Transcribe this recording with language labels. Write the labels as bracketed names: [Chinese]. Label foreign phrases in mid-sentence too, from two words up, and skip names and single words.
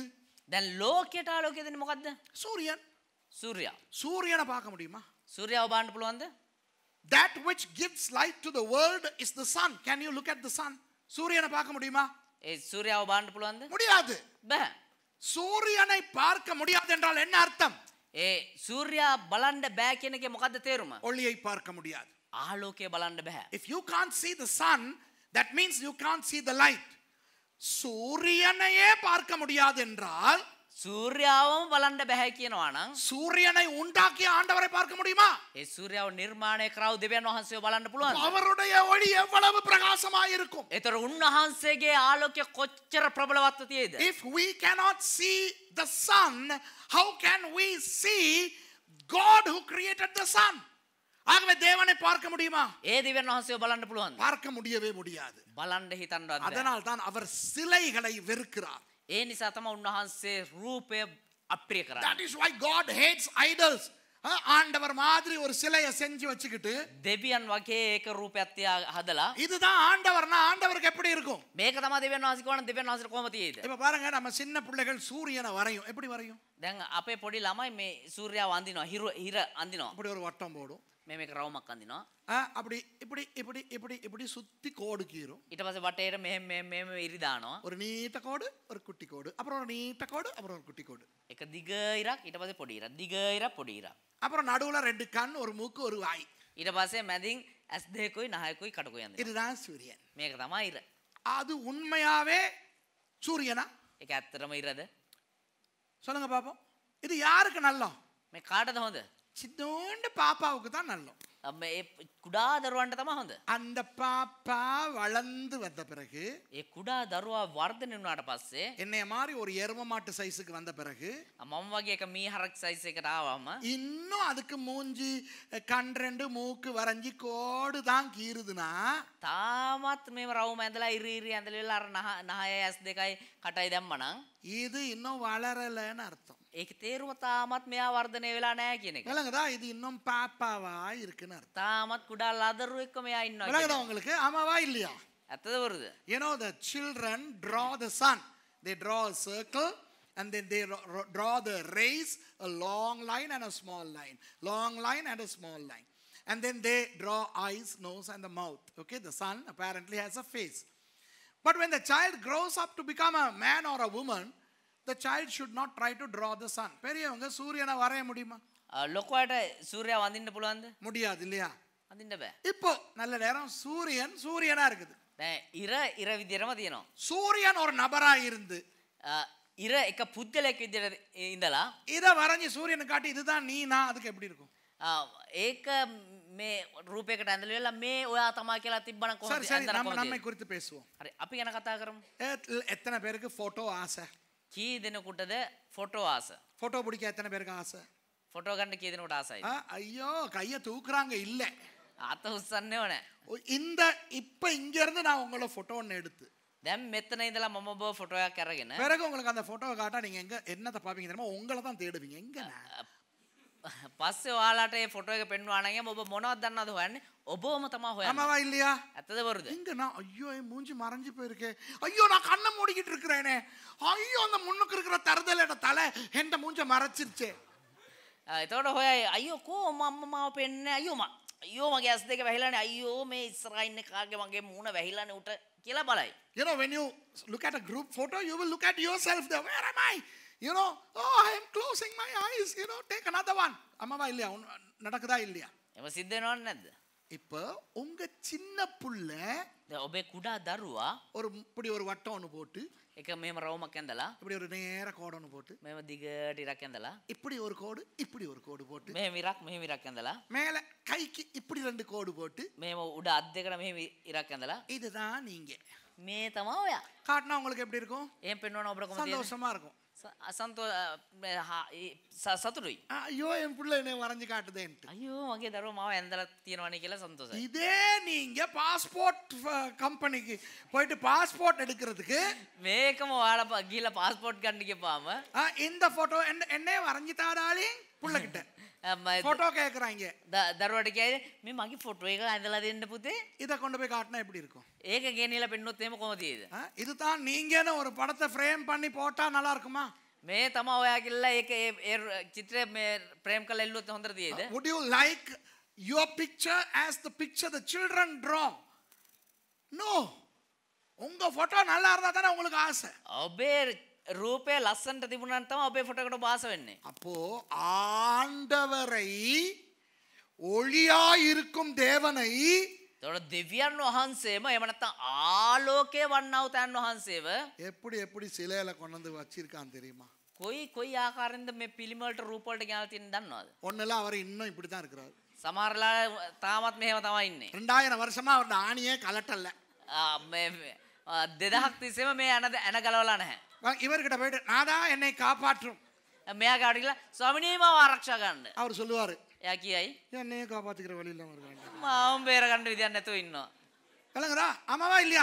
[Sinhala] දැන් ලෝකයට ආලෝකය දෙන්නේ මොකද්ද? [Tamil] சூரியன். [Sinhala] සූර්යයා. [Tamil] சூரியனை பார்க்க முடியுமா? [Sinhala] සූර්යාව බලන්න පුළුවන්ද? [English] That which gives light to the world is the sun. Can you look at the sun? [Tamil] சூரியனை பார்க்க முடியுமா? [Sinhala] ඒ සූර්යාව බලන්න පුළුවන්ද? [Tamil] முடியாது. [Sinhala] බෑ. [Tamil] சூரியனை பார்க்க முடியாது என்றால் என்ன அர்த்தம்? [Sinhala] ඒ සූර්යා බලන්න බෑ කියන එකේ මොකද්ද තේරුම? [Tamil] ஒளியை பார்க்க முடியாது. [Sinhala] ආලෝකය බලන්න බෑ. [English] If you can't see the sun, that means you can't see the light. [Tamil] சூரியனையே பார்க்க முடியாது என்றால் [Sinhala] සූර්යාවම බලන්න බෑ කියනවා නම් [Tamil] சூரியனை உண்டாக்கிய ஆண்டவரை பார்க்க முடியுமா? [Sinhala] ඒ සූර්යාව නිර්මාණය කරව දෙවියන් වහන්සේව බලන්න පුළුවන්ද? [Tamil] அவருடைய ஒளி எவ்வளவு பிரகாசமாய் இருக்கும். [Sinhala] ඒතර උන්වහන්සේගේ ආලෝකය කොච්චර ප්‍රබලවත්ව තියෙද? [English] If we cannot see the sun, how can we see God who created the sun? [Tamil] ஆகவே தேவனை பார்க்க முடியுமா? [Sinhala] ඒ දෙවියන් වහන්සේව බලන්න පුළුවන්ද? [Tamil] பார்க்க முடியவே முடியாது. [Sinhala] බලන්න හිතන්නවත් බෑ. [Tamil] அதனால் தான் அவர் சிலைகளை வெறுக்கிறார். [Sinhala] ඒ නිසා තමයි උන්වහන්සේ රූපය අප්‍රිය කරන්නේ. [English] That is why God hates idols. [Tamil] ஆண்டவர் மாதிரி ஒரு சிலையை செஞ்சு வச்சுக்கிட்டு [Sinhala] දෙවියන් වගේ ඒක රූපයක් තියා හදලා [Tamil] இதுதான் ஆண்டவர்னா ஆண்டவருக்கு எப்படி இருக்கும்? [Sinhala] මේක තමයි දෙවියන් වහන්සේ කියවන දෙවියන් වහන්සේට කොහොම තියෙයිද? [Tamil] இப்ப பாருங்க நம்ம சின்ன பிள்ளைகள் சூரியனை வரையும். எப்படி வரையும்? [Sinhala] දැන් අපේ පොඩි ළමයි මේ සූර්යාව අඳිනවා හිර අඳිනවා. [Tamil] அப்படி ஒரு வட்டம் போடும். [Sinhala] මේක රවුමක් අඳිනවා. [Tamil] அப்படி இப்படி இப்படி இப்படி இப்படி சுத்தி கோடு கீறும். [Sinhala] ඊට පස්සේ වටේට මෙහෙම ඉරි දානවා. [Tamil] ஒரு நீட்ட கோடு, ஒரு குட்டி கோடு, அப்புறம் ஒரு நீட்ட கோடு, அப்புறம் ஒரு குட்டி கோடு. [Sinhala] එක දිග ඉරක් ඊට පස්සේ පොඩි ඉරක් දිග ඉරක් පොඩි ඉරක්. [Tamil] அப்புறம் நடுவுல ரெண்டு கண், ஒரு மூக்கு, ஒரு வாய். [Sinhala] ඊට පස්සේ මැදින් ඇස් දෙකකුයි නහයකුයි කටකුයි අඳිනවා. [Tamil] இதுதான் சூரியன். [Sinhala] මේක තමයි ඉර. [Tamil] அது உண்மையாவே சூரியனா? [Sinhala] ඒක ඇත්තටම ඉරද? [Tamil] சொல்லுங்க பாப்போம். இது யாருக்கு நல்லம்? [Sinhala] මේ කාටද හොඳ? [Tamil] சின்னோண்டு பாப்பாவுக்கு தான் நல்லம். [Sinhala] මේ කුඩා දරුවන්ට තමයි හොඳ. [Tamil] அந்த பாப்பா வளர்ந்து வந்த பிறகு [Sinhala] ඒ කුඩා දරුවා වර්ධනය වුණාට පස්සේ [Tamil] என்னைய மாதிரி ஒரு எரும மாட்டு சைஸுக்கு வந்த பிறகு [Sinhala] මම වගේ එක මීහරක් සයිස් එකට ආවම [Tamil] இன்னும் அதுக்கு மூஞ்சி கண் ரெண்டு மூக்கு வரைஞ்சி கோடு தான் கீறுதுன்னா [Sinhala] තාමත් මේ රවුම ඇඳලා ඉරි ඇඳලා අර නහය ඇස් දෙකයි කටයි දැම්මනම් [Tamil] இது இன்னும் வளரலன்னு அர்த்தம். [Sinhala] ඒක තේරුම තාමත් මෙයා වර්ධනය වෙලා නැහැ කියන එක. [Tamil] விளங்குதா? இது இன்னும் பாப்பாவா இருக்குன்னு அர்த்தம். [Sinhala] තාමත් කුඩා ලදරුවෙක්ව මෙයා ඉන්නවා. [Tamil] விளங்குதா உங்களுக்கு? ஆமாவா இல்லையா? [Sinhala] ඇත්තද වරුද? [English] You know the children draw the sun. They draw a circle and then they draw the rays, a long line and a small line. Long line and a small line. And then they draw eyes, nose and the mouth. Okay, the sun apparently has a face. But when the child grows up to become a man or a woman, the child should not try to draw the sun. [Tamil] பெரியவங்க சூரியனை வரைய முடியுமா? [Sinhala] ලොකුවට සූර්යාව අඳින්න පුළුවන්ද? [Tamil] முடியாது இல்லையா? [Sinhala] අඳින්න බෑ. [Tamil] இப்போ நல்ல நேரம் சூரியனா இருக்குது. [Sinhala] දැන් ඉර විදියටම තියෙනවා. [Tamil] சூரியன் ஒரு நபரா இருந்து [Sinhala] ඉර එක පුද්ගලයෙක් විදියට ඉඳලා [Tamil] இத வரைஞ்சி சூரியனை காட்டி இதுதான் நீ நான் அதுக்கு எப்படி இருக்கும்? [Sinhala] ඒක මේ රූපයකට ඇඳලා මේ ඔයා තමයි කියලා තිබ්බනම් කොහොමද? [Tamil] சரி நம்ம நம்மை குறித்து பேசுவோம். [Sinhala] හරි අපි ගැන කතා කරමු. [Tamil] எத்தனை பேருக்கு போட்டோ ஆசை? [Sinhala] කී දෙනෙකුටද ෆොටෝ ආස? [Tamil] போட்டோ பிடிக்க எத்தனை பேருக்கு ஆசை? [Sinhala] ෆොටෝ ගන්න කී දෙනෙකුට ආසයිද? [Tamil] ஐயோ கைய தூக்குறாங்க இல்ல. [Sinhala] අත උස්සන්නේව නැහැ. [Tamil] இந்த இப்ப இங்க இருந்து நான் உங்களோட போட்டோ ஒன்னு எடுத்து [Sinhala] දැන් මෙතන ඉඳලා මම ඔබ ෆොටෝ එකක් අරගෙන [Tamil] பிறகு உங்களுக்கு அந்த போட்டோவை காட்டா நீங்க எங்க என்னத்தை பாப்பீங்க தெரியுமா? உங்களை தான் தேடுவீங்க. எங்க [Sinhala] පස්සේ ඔයාලට මේ ෆොටෝ එක පෙන්වනවා නම් ඔබ මොනවද දන්නවද හොයන්නේ? ඔබවම තමයි හොයන්නේ. [Tamil] ஆமாவா இல்லையா? [Sinhala] ඇත්තද වරුද? [Tamil] எங்க நான் ஐயோ என் மூஞ்சி மறைஞ்சு போயிருக்கே. ஐயோ நான் கண்ணை மூடிக்கிட்டு இருக்கிறேனே. ஐயோ அந்த முன்னுக்கு இருக்கிற தருதலோட தலை எந்த மூஞ்ச மறைச்சிருச்சே. [Sinhala] එතකොට හොයයි අයියෝ කෝ මම මාව පෙන්නේ අයියෝ මගේ ඇස් දෙක වැහිලානේ අයියෝ මේ ඉස්සරහා ඉන්න කාගේ මගේ මූණ වැහිලානේ උට කියලා බලයි. [English] You know when you look at a group photo you will look at yourself there. Where am I? You know, oh, I am closing my eyes. You know, take another one. [Tamil] அம்மாவா இல்லையா நடக்குதா இல்லையா? [Sinhala] එම සිද්ධ වෙනවද නැද්ද? [Tamil] இப்போ உங்க சின்ன புள்ள [Sinhala] දැන් ඔබේ කුඩා දරුවා [Tamil] இப்படி ஒரு வட்டம் ஒன்று போட்டு [Sinhala] එක මෙහෙම රවුමක් ඇඳලා [Tamil] இப்படி ஒரு நேர கோடு ஒன்று போட்டு [Sinhala] මෙහෙම දිගට ඉරක් ඇඳලා [Tamil] இப்படி ஒரு கோடு இப்படி ஒரு கோடு போட்டு [Sinhala] මෙහෙම ඉරක් ඇඳලා [Tamil] மேலே கைக்கு இப்படி ரெண்டு கோடு போட்டு [Sinhala] මෙහෙම උඩ අත් දෙකට මෙහෙම ඉරක් ඇඳලා [Tamil] இதுதான் நீங்க [Sinhala] මේ තමයි ඔයා. [Tamil] காட்டினா உங்களுக்கு எப்படி இருக்கும்? [Sinhala] එහෙම පෙන්වන ඔබට කොහොමද? [Tamil] சந்தோஷமா இருக்கும். [Sinhala] සතුටුයි. [Tamil] ஐயோ என் புள்ள என்ன வரைஞ்சு காட்டுதேன்ட்டு. [Sinhala] අයියෝ මගේ දරුවා මාව ඇඳලා තියෙනවනේ කියලා සන්තෝෂයි. [Tamil] இதே நீங்க [English] passport company [Tamil] போயிட்டு பாஸ்போர்ட் எடுக்கிறதுக்கு [Sinhala] මේකම ඔයාලා ගිහලා පාස්පෝර්ට් ගන්න ගියපාම [Tamil] இந்த போட்டோ என்ன வரைஞ்சு தாடாலே புள்ளகிட்ட போட்டோ கேக்குறாங்க. [Sinhala] දරුවට කියයි මේ මගේ ෆොටෝ එක ඇඳලා දෙන්න පුතේ. [Tamil] இத கொண்டு போய் காட்டினா எப்படி இருக்கும்? [Sinhala] ඒක ගෙනියලා පෙන්නොත් එහෙම කොහොමද තියෙද? [Tamil] இதுதான் நீங்கன்னு ஒரு படத்தை ஃப்ரேம் பண்ணி போட்டா நல்லா இருக்குமா? [Sinhala] මේ තමයි ඔයා කියලා ඒක ඒ චිත්‍රය මේ ප්‍රේම් කරලා එල්ලුවොත් හොඳට තියෙද? [English] Would you like your picture as the picture the children draw? No. [Tamil] உங்க போட்டோ நல்லா இருந்தா தானே உங்களுக்கு ஆசை. [Sinhala] ඔබේ ரூபே லස්සන්ට තිබුණාන් තමයි ඔබේ ෆොටෝ එකට පාස වෙන්නේ. [Tamil] அப்போ ஆண்டவரை ஒளியாய் இருக்கும் தேவனை [Sinhala] එතකොට දෙවියන් වහන්සේම එහෙම නැත්නම් ආලෝකයේ වන්නා වූ තැන් වහන්සේව [Tamil] எப்படி சிலையில கொண்டு வந்து வச்சிருக்கான் தெரியுமா? [Sinhala] කොයි ආකාරයෙන්ද මේ පිළිම වලට රූප වලට ගෙනල්ලා තියෙන දන්නවද? [Tamil] ஒண்ணுல அவர் இன்னும் இப்படி தான் இருக்கிறார். [Sinhala] සමහරලා තාමත් මෙහෙම තමයි ඉන්නේ. [Tamil] 2000 வருஷமா அவர் ஆணியே கலட்டல. [Sinhala] මේ 2000ක් තිස්සේම මේ ඇන ගලවලා නැහැ. [Tamil] இவர்கிட்ட போயிட்டு நாதா என்னை காப்பாற்றும். [Sinhala] මෙයා ගාවට ගිහලා ස්වාමිනී මාව ආරක්ෂා ගන්න. [Tamil] அவர் சொல்லுவாரு [Sinhala] එයා කියයි [Tamil] என்னையே காப்பாத்திக்கிற வழி இல்லாம இருக்காங்க. [Sinhala] මාව බේර ගන්න විදියක් නැතුව ඉන්නවා. [Tamil] விளங்குதா? ஆமாவா இல்லையா?